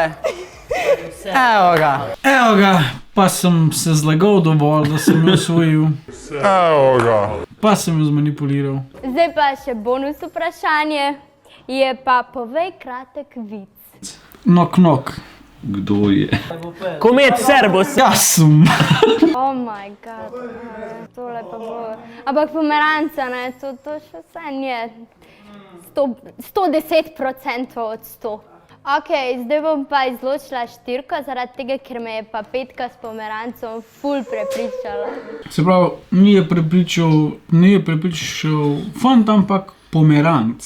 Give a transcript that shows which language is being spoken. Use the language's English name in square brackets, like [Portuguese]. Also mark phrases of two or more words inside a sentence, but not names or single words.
[Slovenian] Evo ga, pa sem se zlagal dovolj, da sem jo osvojil. Evo ga. Pa sem jo zmanipuliral. Zdaj pa še bonus vprašanje. Je pa povej kratek vic. Nok. Kdo je? Komet Serbos. Jaz sem. [English] Oh my god. [Slovenian] Tole pa bo... Ampak pomeranca, ne, to še vse je 110% od 100. Ok, zdaj bom pa izločila 4, zaradi tega, ker me je pa 5 s pomerancom ful prepričala. Se pravi, ni je prepričal fant, ampak pomeranc.